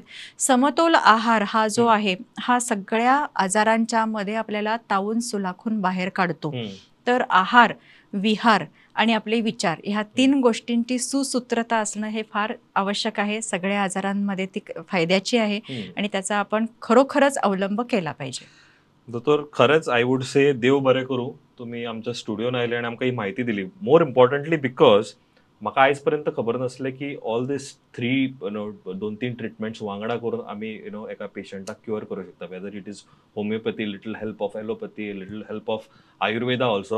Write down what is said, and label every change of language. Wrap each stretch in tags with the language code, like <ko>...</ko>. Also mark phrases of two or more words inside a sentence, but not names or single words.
<mr>समतोल आहार हा जो आहे हा सगळ्या आजारांच्या मध्ये आपल्याला तावून सुलाखून बाहेर काढतो. तर आहार, विहार आणि आपले विचार ह्या 3 गोष्टींची सुसूत्रता असणं हे फार आवश्यक आहे. सगळ्या आजारांमध्ये ती फायद्याची आहे आणि त्याचा आपण खरोखरच अवलंब केला पाहिजे.</mr> <kok>दोतोर, खरंच</kok> <en>I would say</en> <kok>देव बरें करूं, तुम्ही आमच्या स्टुडिओन आयले आणि आमकां ही माहिती दिली.</kok> <en>more importantly because</en> <kok>म्हाका आयज पर्यंत खबर नासलें की</kok> <en>all these 2-3 treatments</en> <kok>वांगडा करून आमी एका पेशंटाक क्युअर करूं शकता.</kok> <en>whether it is homeopathy, little help of allopathy, little help of Ayurveda also.</en>